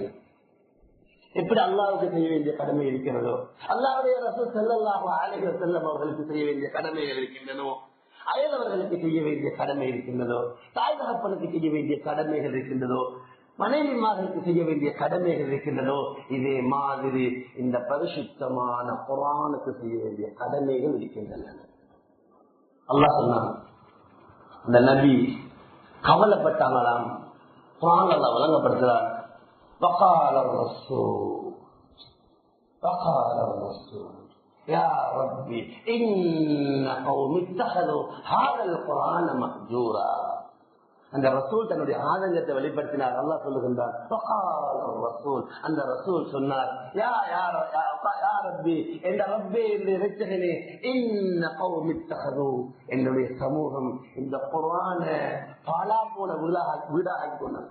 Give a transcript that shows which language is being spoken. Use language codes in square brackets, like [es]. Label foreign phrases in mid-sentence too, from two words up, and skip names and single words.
[ta] எப்படி அல்லாஹ்வுக்கு செய்ய வேண்டிய கடமை இருக்கிறதோ, அல்லாஹ்வுடைய ரசூல் [ar] صلى الله عليه وسلم [ta] அவர்களுக்கு செய்ய வேண்டிய கடமைகள் இருக்கின்றனோ, அயலவர்களுக்கு செய்ய வேண்டிய கடமை இருக்கின்றதோ, தாய் தகப்பனுக்கு செய்ய வேண்டிய கடமைகள் இருக்கின்றதோ, மனைவிமார்களுக்கு செய்ய வேண்டிய கடமைகள் இருக்கின்றதோ, இதே மாதிரி இந்த பரிசுத்தமான குர்ஆனுக்கு செய்ய வேண்டிய கடமைகள் இருக்கின்றன. அல்லாஹ் சொன்னான், அந்த நபி கவலைப்பட்டாங்களாம். குர்ஆன் அல்லாஹ் வழங்கப்படுகிறார், [ar] وقال الرسول يا ربي إن قوم اتخذوا هذا القرآن مهجورا. [ta] அந்த ரசூல் தன்னுடைய ஆதங்கத்தை வெளிப்படுத்தினார். அல்லாஹ் சொல்லுகின்றார், அந்த ரசூல் சொன்னார், என்னுடைய சமூகம் இந்த குர்ஆனை பாலா போல வீடாகி கொண்டார்.